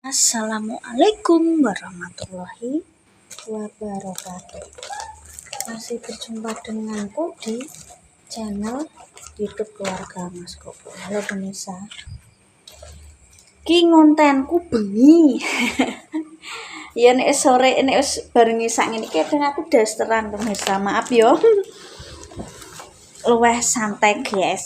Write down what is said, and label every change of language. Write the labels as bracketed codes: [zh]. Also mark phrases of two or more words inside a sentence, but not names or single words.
[ar] السلام عليكم ورحمة الله وبركاته. [id] Masih berjumpa denganku di channel YouTube keluarga Mas Koko. Halo pemirsa. [jv] Ki ngontenku bengi. Ya nek sore nek wis bareng isak ngene iki kadang aku dasteran pemirsa. Maaf yo. Luweh santai, guys.